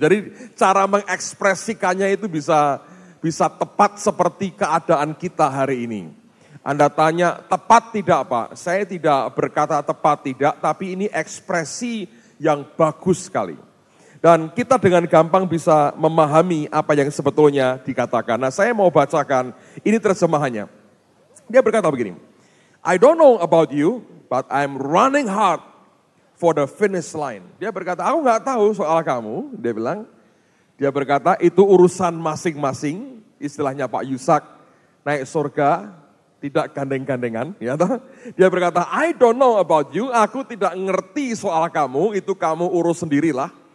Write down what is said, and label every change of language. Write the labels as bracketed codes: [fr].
[id] Jadi cara mengekspresikannya itu bisa tepat seperti keadaan kita hari ini. Anda tanya, tepat tidak Pak? Saya tidak berkata tepat tidak, tapi ini ekspresi yang bagus sekali. Dan kita dengan gampang bisa memahami apa yang sebetulnya dikatakan. Nah, saya mau bacakan, ini terjemahannya. Dia berkata begini, [en] I don't know about you, but I'm running hard for the finish line. [id] Dia berkata, aku gak tahu soal kamu, dia berkata, itu urusan masing-masing, istilahnya Pak Yusak, naik surga, tidak gandeng-gandengan. Ya, dia berkata, [en] I don't know about you, [id] aku tidak ngerti soal kamu, itu kamu urus sendirilah.